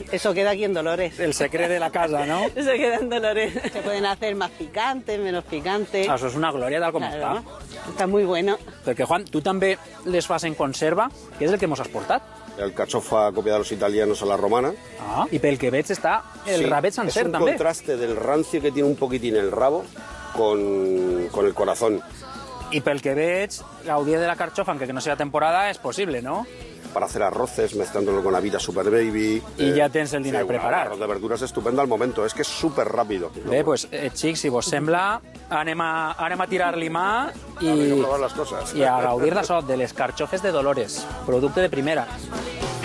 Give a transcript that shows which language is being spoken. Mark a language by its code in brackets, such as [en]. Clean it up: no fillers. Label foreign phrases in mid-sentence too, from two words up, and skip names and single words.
[es] Eso queda aquí en Dolores. [ca] El secret de la casa, no? [es] Eso queda en Dolores. Se pueden hacer más picantes, menos picantes. [ca] Això és una glòria tal com [es] Claro, [ca] està. [es] está muy bueno. [ca] Perquè, Juan, tu també les fas en conserva, que és el que mos has portat. [es] Alcachofa copiada de los italianos a la romana. [ca] Ah, i pel que veig està el [es] Sí, [ca] rabet sencer, [es] es un [ca] també. [es] contraste del rancio que tiene un poquitín el rabo con el corazón. [ca] I pel que veig, gaudir de la carxofa, [es] aunque que no sea temporada, [ca] és possible, no? [es] Para hacer arroces, mezclándolo con Avita Super Baby. [ca] I ja tens el dinar preparat. [es] Arroz de verduras estupendo al momento, es que es súper rápido. [ca] Bé, doncs, xics, si vos sembla, anem a tirar-li mà [es] Hay que probar las cosas. [ca] i a gaudir d'això, de les carxofes de Dolores, producte de primera.